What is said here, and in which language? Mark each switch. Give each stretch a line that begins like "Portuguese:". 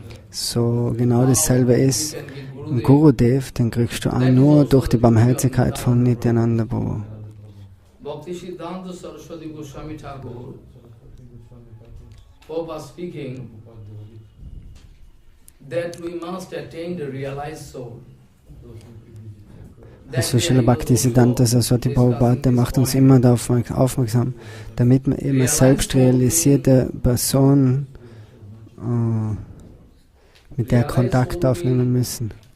German: So genau dasselbe ist, Gurudev, den kriegst du auch nur durch die Barmherzigkeit von Nityananda Prabhu.
English: Bhakti Siddhanta Saraswati Goswami Thakur, Prabhupada speaking, that we must attain the realized soul.
German: Also Srila Bhakti Siddhanta Saraswati Prabhupada, der macht uns immer darauf aufmerksam, damit wir eben eine selbst realisierte Person mit der Kontakt aufnehmen müssen.